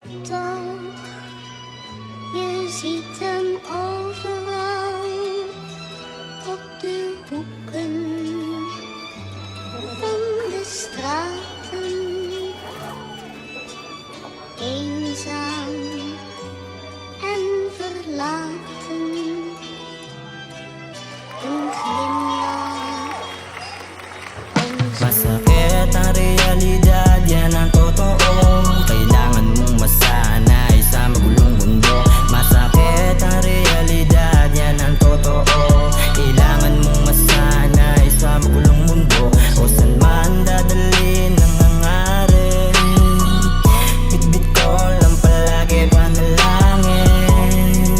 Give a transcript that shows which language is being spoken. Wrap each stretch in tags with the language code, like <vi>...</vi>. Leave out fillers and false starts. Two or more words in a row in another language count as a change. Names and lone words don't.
<nl>toch, je ziet hem overal op de hoeken van de straten. Eenzaam en verlaten, een glimlach om</nl> <tl>Masakit ang realidad, yan ang totoo. Kailangan mong masanay sa magulong mundo. Masakit ang realidad, yan ang totoo. Kailangan mong masanay sa magulong mundo. O saan man dadalhin ang hangarin, bitbit ko lang palagi panalangin.</tl>